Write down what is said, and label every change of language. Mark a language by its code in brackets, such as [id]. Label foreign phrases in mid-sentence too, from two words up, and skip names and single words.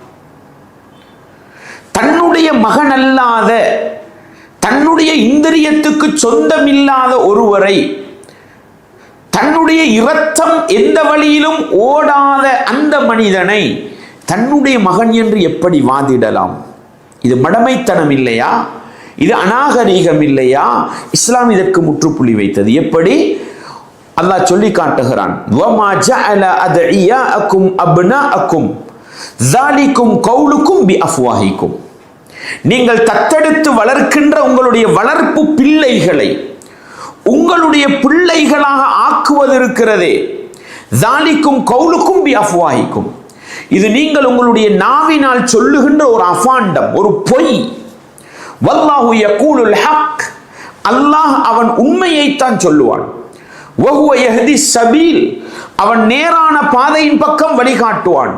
[ta] தன்னுடைய மகனல்லாத, தன்னுடைய இந்திரியத்துக்கு சொந்தமில்லாத ஒருவரை, தன்னுடைய இரத்தம் எந்த வழியிலும் ஓடாத அந்த மனிதனை தன்னுடைய மகன் என்று எப்படி வாதிடலாம்? இது மடமைத்தனம் இல்லையா? இது அநாகரீகம் இல்லையா? இஸ்லாம் இதற்கு முற்றுப்புள்ளி வைத்தது. எப்படி? அல்லாஹ் சொல்லி காட்டுகிறான், [ar] وما جعل أدعياءكم أبناءكم ذَلِكُمْ قَوْلُكُمْ بِأَفْوَاهِكُمْ. [ta] நீங்கள் தத்தெடுத்து வளர்க்கின்ற உங்களுடைய வளர்ப்பு பிள்ளைகளை உங்களுடைய பிள்ளைகளாக ஆக்குவது இருக்கிறதே, [ar] ذَلِكُمْ قَوْلُكُمْ بِأَفْوَاهِكُمْ. [ta] இது நீங்கள் உங்களுடைய நாவினால் சொல்லுகின்ற ஒரு அபாண்டம், ஒரு பொய். [ar] والله يقول الحق, [ta] அல்லாஹ் அவன் உண்மையைத்தான் சொல்லுவான். [ar] وهو يهدي سبيل, [ta] அவன் நேரான பாதையின் பக்கம் வழிகாட்டுவான்.